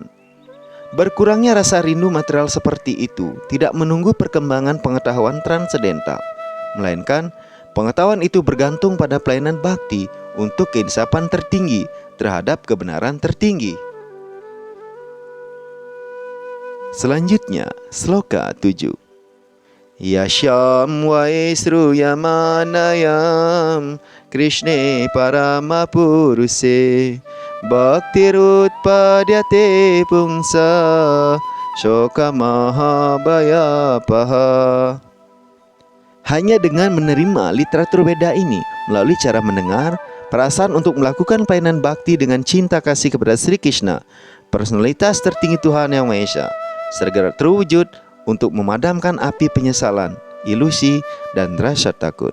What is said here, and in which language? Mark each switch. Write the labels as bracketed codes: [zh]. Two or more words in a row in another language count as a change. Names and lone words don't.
[id] Berkurangnya rasa rindu material seperti itu tidak menunggu perkembangan pengetahuan transendental, melainkan pengetahuan itu bergantung pada pelayanan bakti untuk keinsapan tertinggi terhadap kebenaran tertinggi. Selanjutnya, Sloka 7. [sa] Yasyam vaisruyamanayam Krishne paramapuruse bhaktirutpadyate pungsa shoka mahabayapaha. [id] Hanya dengan menerima literatur Weda ini melalui cara mendengar, perasaan untuk melakukan pelayanan bakti dengan cinta kasih kepada Sri Krishna, personalitas tertinggi Tuhan Yang Maha Esa, segera terwujud untuk memadamkan api penyesalan, ilusi, dan rasa takut.